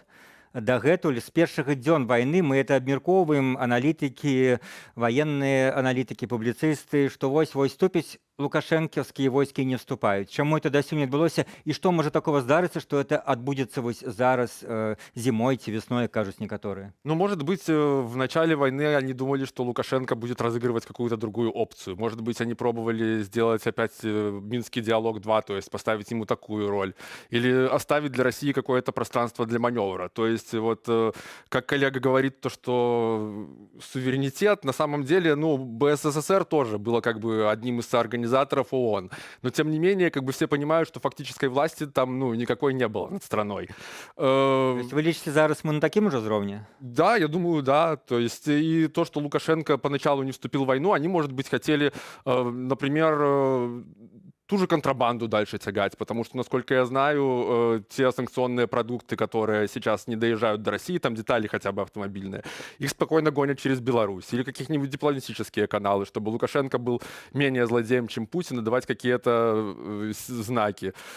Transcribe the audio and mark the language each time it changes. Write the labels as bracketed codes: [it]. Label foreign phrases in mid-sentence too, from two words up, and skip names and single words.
[be] Дагэтуль з першых дзён вайны мы это абмяркоўваем, аналітыкі, ваенныя аналітыкі, публіцысты, што вось вступіць лукашэнкаўскія войскі не вступаюць. Чаму это дасюль не адбылося? І што можа такого здарыцца, што это адбудзецца вось зараз зімой ці весной, кажуць некаторыя? [ru] Ну, может быть, в начале войны они думали, что Лукашенко будет разыгрывать какую-то другую опцию. Может быть, они пробовали сделать опять Минский диалог 2, то есть поставить ему такую роль. Или оставить для России какое-то пространство для маневра. То есть, вот, как коллега говорит, то, что суверенитет, на самом деле, ну, БССР тоже было как бы одним из организаторов ООН. Но, тем не менее, как бы все понимают, что фактической власти там, ну, никакой не было над страной. [be] То есть вы лічыце, зараз мы на такім ужо ўзроўні? [ru] Да, я думаю, да. То есть и то, что Лукашенко поначалу не вступил в войну, они, может быть, хотели, например, ту же контрабанду дальше тягать, потому что, насколько я знаю, те санкционные продукты, которые сейчас не доезжают до России, там детали хотя бы автомобильные, их спокойно гонят через Беларусь или каких-нибудь дипломатические каналы, чтобы Лукашенко был менее злодеем, чем Путин, и давать какие-то знаки.